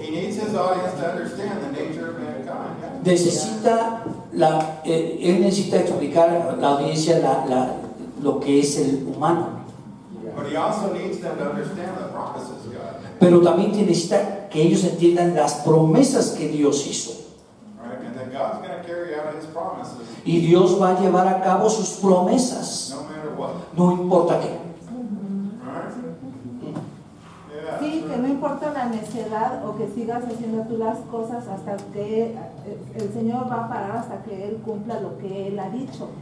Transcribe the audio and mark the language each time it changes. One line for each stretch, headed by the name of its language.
English: He needs his audience to understand the nature of mankind.
Spanish: Necesita él necesita explicar a la audiencia lo que es el humano.
English: But he also needs them to understand the promises God made.
Spanish: Pero también necesita que ellos entiendan las promesas que Dios hizo.
English: Right? And that God's going to carry out his promises
Spanish: Y Dios va a llevar a cabo sus promesas,
English: no matter what.
Spanish: no importa qué.
English: Right? Yeah.
Spanish: Sí, que no importa la necedad o que sigas haciendo tú las cosas hasta que el Señor va a parar hasta que Él cumpla lo que Él ha dicho.